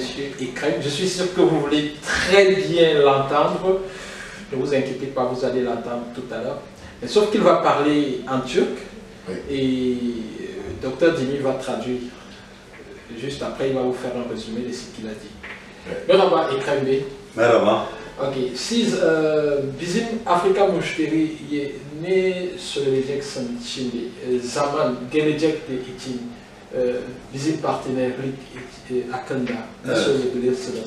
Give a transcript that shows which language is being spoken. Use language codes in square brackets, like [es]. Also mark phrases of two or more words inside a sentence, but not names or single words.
[fr] Ekrem. Je suis sûr que vous voulez très bien l'entendre. Ne vous inquiétez pas, vous allez l'entendre tout à l'heure. Mais sauf qu'il va parler en turc, oui. Et Dr Dini va traduire. Juste après, il va vous faire un résumé de ce qu'il a dit. [tr] Merhaba Ekrem Bey. Merhaba. Okay, siz bizim Afrika müşteri ne söyleyeceksiniz şimdi? Zaman, gelecek için bizim partnerlik hakkında ne söyleyebilirsiniz?